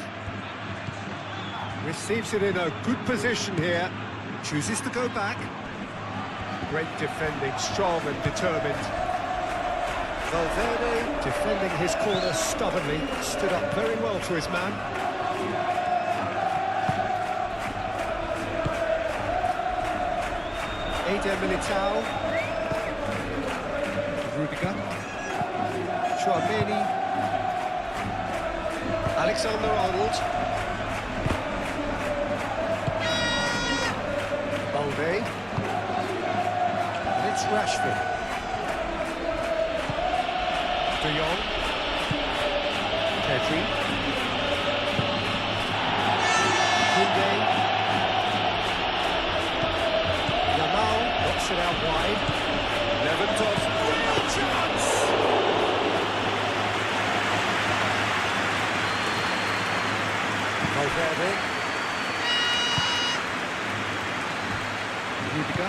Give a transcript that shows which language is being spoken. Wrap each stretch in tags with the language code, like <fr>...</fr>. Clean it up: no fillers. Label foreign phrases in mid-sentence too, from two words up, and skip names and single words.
<en>Receives it in a good position here. Chooses to go back. Great defending, strong and determined. Valverde defending his corner stubbornly. Stood up very well to his man. Eder Militao. Rudiger. Chouameni. Alexander-Arnold. Balde. And it's Rashford. De Jong. Pedri. Koundé. Knocks it out wide. Lewandowski. Real chance! Valverde. Rudiger.</en>